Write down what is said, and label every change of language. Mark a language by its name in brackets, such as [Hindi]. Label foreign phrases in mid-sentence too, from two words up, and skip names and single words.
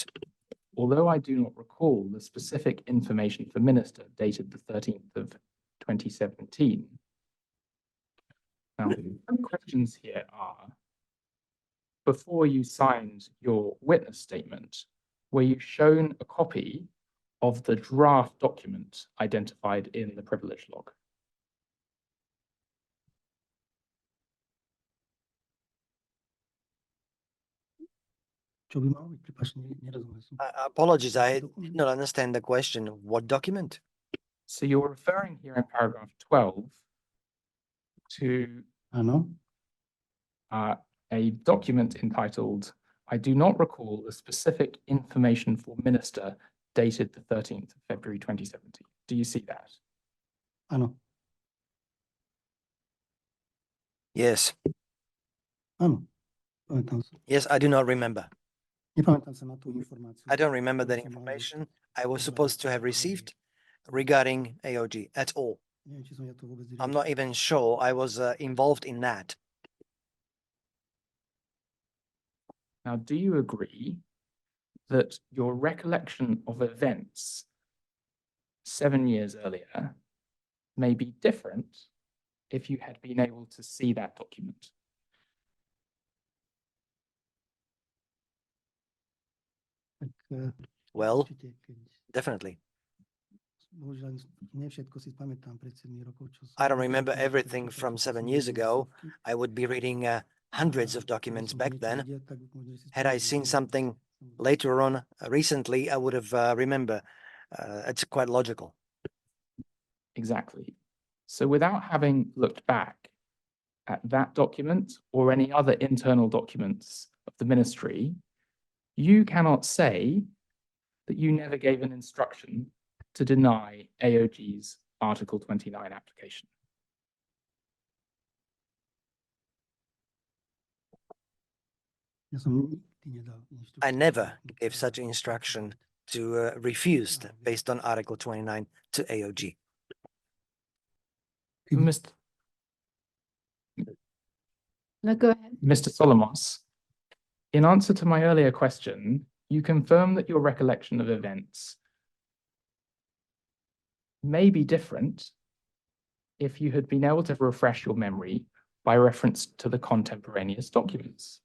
[English] although I do not recall the specific information for minister dated the 13th of 2017. Now, the questions here are, before you signed your witness statement, were you shown a copy of the draft document identified in the privilege log? [Slovak] Čo by malo byť? Prepáč, nerozumel som. [English] Apologies, I did not understand the question. What document? So you're referring here in paragraph 12 to [Slovak] Áno, [English] a document entitled, I do not recall the specific information for minister dated the 13th of February 2017. Do you see that? [Slovak] áno, [English] Yes. [Slovak] áno. Pamätám sa. [English] Yes, I do not remember. [Slovak] Nepamätám sa na tú informáciu. [English] I don't remember that [Slovak] ktorú som mal [English] information [Slovak] dostať. [English] I was supposed to have received regarding AOG at all. [Slovak] Neviem, či som ja to vôbec [English] I'm [Slovak] riešil. [English] not even sure I was involved in that. Now, do you agree that your recollection of events 7 years earlier may be different if you had been able to see that document? [Slovak] Tak, [English] Well, [Slovak] určite, keď [English] definitely. [Slovak] bohužiaľ nie všetko si pamätám pred 7 rokov, čo som... [English] I don't remember everything from 7 years ago. I would be reading hundreds of documents back then. Had I seen something later on recently, I would have remember. It's quite logical. Exactly. So without having looked back at that document or any other internal documents of the ministry, you cannot say that you never gave an instruction to deny AOG's Article 29 application. [Slovak] Ja som nikdy nedal inštrukciu. [English] I never gave such instruction to refuse based on Article 29 to AOG. Mr. No, go ahead. Mr. Solomos, in answer to my earlier question, you confirm that your recollection of events may be different if you had been able to refresh your memory by reference to the contemporaneous documents.